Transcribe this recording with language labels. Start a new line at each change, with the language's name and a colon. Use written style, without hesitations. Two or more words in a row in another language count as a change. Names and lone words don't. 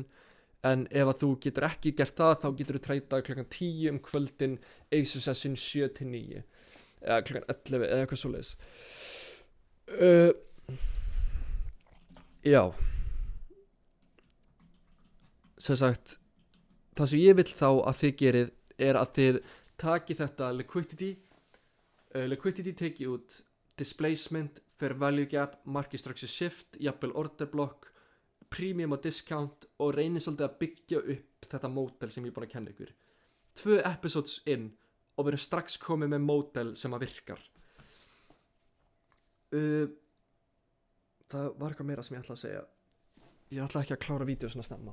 Icelandic: En ef að þú getur ekki gert það, þá getur þú treyta klukkan 10 kvöldin
English: Asia session
Icelandic: 7 til 9 eða klukkan 11 eða eitthvað svoleiðis. Já. Sem sagt, það sem ég vill þá að þið gerið að þið taki þetta liquidity teki út
English: displacement, fair value gap, market structure shift,
Icelandic: jafnvel
English: order block,
Icelandic: premium og discount og reynið svolítið að byggja upp þetta módel sem ég er búin að kenna ykkur. 2 episodes inn og við erum strax komið með módel sem að virkar. Það var eitthvað meira sem ég ætla að segja. Ég ætla ekki að klára vídeo svona snemma.